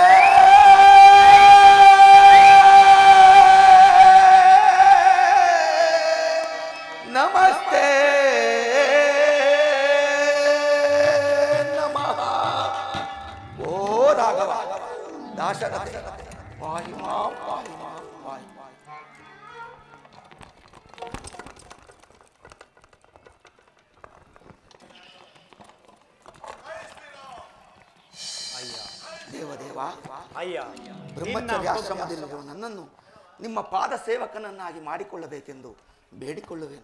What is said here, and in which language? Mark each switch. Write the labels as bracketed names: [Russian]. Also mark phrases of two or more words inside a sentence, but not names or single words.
[Sanskrit] ನಮಸ್ತೆ ನಮಃ ಓ ರಾಘವ ದಾಶರಥ ಪಾಹಿ ಮಾಂ ಪಾಹಿ ಮಾಂ ಪಾಹಿ ಮಾಂ. [Kannada] ದೇವದೇವ ಅಯ್ಯ, ಬ್ರಹ್ಮಚರ್ಯಾಶ್ರಮದಲ್ಲಿರುವ ನನ್ನನ್ನು ನಿಮ್ಮ ಪಾದ ಸೇವಕನನ್ನಾಗಿ ಮಾಡಿಕೊಳ್ಳಬೇಕೆಂದು ಬೇಡಿಕೊಳ್ಳುವೆನು.